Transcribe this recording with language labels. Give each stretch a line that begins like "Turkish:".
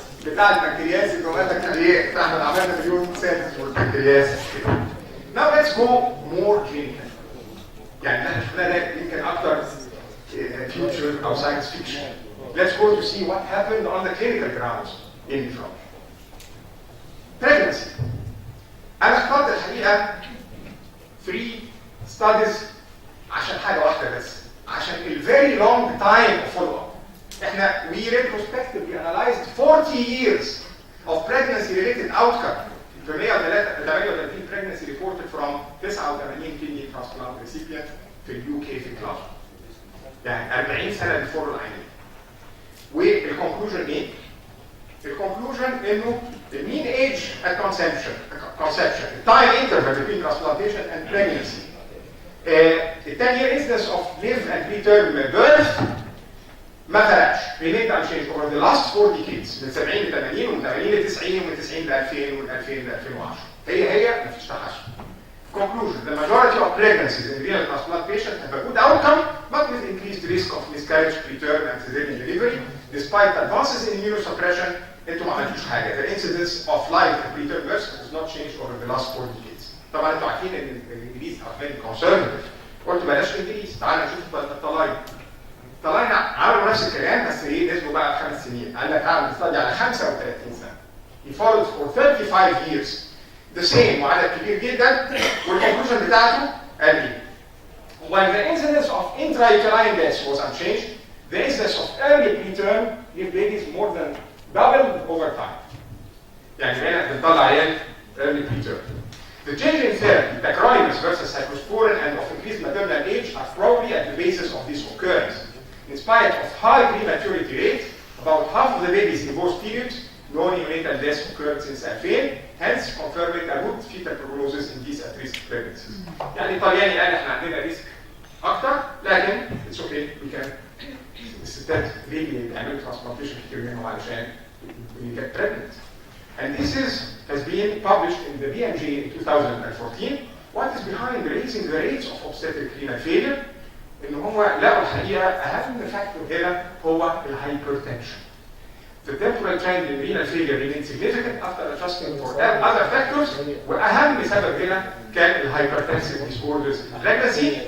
Arabic: بتاع البنكرياس اللي هو قال لك ايه احنا عملنا مليون سيلز والبنكرياس.
English: Now let's go more clinical.
Arabic: يعني احنا شفنا ده يمكن اكتر future او science fiction.
English: Let's go to see what happened on the clinical grounds in nephrology. Pregnancy.
Arabic: انا اخترت الحقيقه 3 studies عشان حاجه واحده بس، عشان ال
English: very long time of follow-up. احنا we retrospectively analyzed 40 years of pregnancy related outcome في 138 pregnancy reported from 89 kidney transplant recipient في اليو كي في class.
Arabic: يعني 40 سنه بيفور العينين. والconclusion ايه؟ الconclusion انه
English: the mean age at conception, the time interval between transplantation and pregnancy, the 10-year incidence of live and preterm birth
Arabic: ما فرقش،
English: remained unchanged over the last 4 decades
Arabic: من 70 ل 80 ومن 80 ل 90 ومن 90 ل 2000 ومن 2000 ل 2010. هي مفيش تحسن.
English: Conclusion: the majority of pregnancies in renal transplant patients have a good outcome, but with increased risk of miscarriage, preterm, and cesarean delivery. Despite advances in immunosuppression,
Arabic: انتوا ما عملتوش حاجه.
English: The incidence of live and preterm births has not changed over the last 4 decades.
Arabic: طبعا انتوا عارفين ان الانجليز
English: are very conservative.
Arabic: قلت بلاش انجليز، تعالى نشوف الطلاينه. الطلاينه عملوا نفس الكلام بس ايه نزلوا بقى 5 سنين. قال لك هعمل استادي على 35 سنه.
English: He followed for 35 years. The same
Arabic: وعدد كبير جدا والconclusion بتاعته قال ايه؟
English: While the incidence of intrauterine deaths was unchanged, the incidence of early preterm give babies more than doubled over time.
Arabic: يعني بقينا بنطلع عيال early preterm.
English: The change in therapy, tacrolimus versus cyclosporin and of increased maternal age are probably at the basis of this occurrence. In spite of high prematurity rate, about half of the babies in both periods no neonatal deaths occurred since 2000, hence confirming a good fetal prognosis in these at-risk pregnancies.
Arabic: يعني الطلياني قال احنا عندنا ريسك اكتر لكن
English: it's okay we can.
Arabic: الستات ليه بيعملوا ترانسبلانتيشن كتير منهم علشان
English: we get pregnant. And this has been published in the BMJ in 2014. What is behind raising the rates of obstetric renal failure?
Arabic: ان هم لقوا الحقيقه اهم فاكتور هنا هو الهايبرتنشن.
English: The temporal trend in renal failure remains significant after adjusting for other factors.
Arabic: واهم سبب هنا كان الهايبرتنسيف
English: disorders in pregnancy.